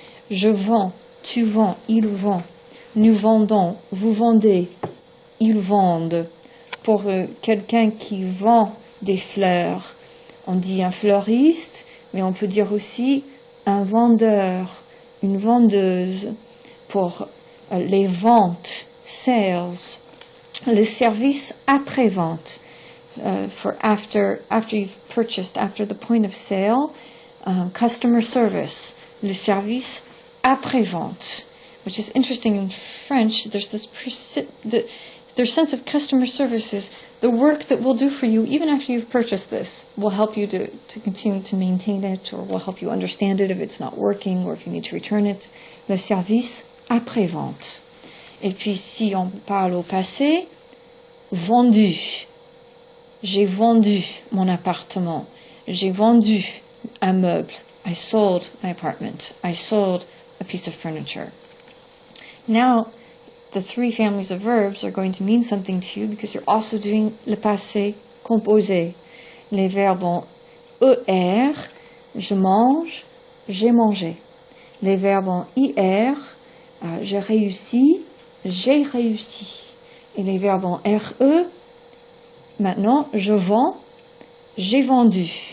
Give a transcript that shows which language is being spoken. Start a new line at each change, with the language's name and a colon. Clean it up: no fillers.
French: Je vends, tu vends, il vend. Nous vendons, vous vendez, ils vendent. Pour quelqu'un qui vend des fleurs, on dit un fleuriste, mais on peut dire aussi un vendeur, une vendeuse. Pour les ventes,
English: sales, le service après-vente, for after you've purchased, after the point of sale, customer service, le service après-vente, which is interesting in French. There's this their sense of customer service is the work that we'll do for you even after you've purchased this will help you to continue to maintain it, or will help you understand it if it's not working or if you need to return it.
French: Le service après-vente. Et puis si on parle au passé, vendu. J'ai vendu mon appartement. J'ai vendu un meuble.
English: I sold my apartment. I sold a piece of furniture. Now, the three families of verbs are going to mean something to you because you're also doing le passé composé.
French: Les verbes en ER, je mange, j'ai mangé. Les verbes en IR, je réussis, j'ai réussi. Et les verbes en RE, maintenant, je vends, j'ai vendu.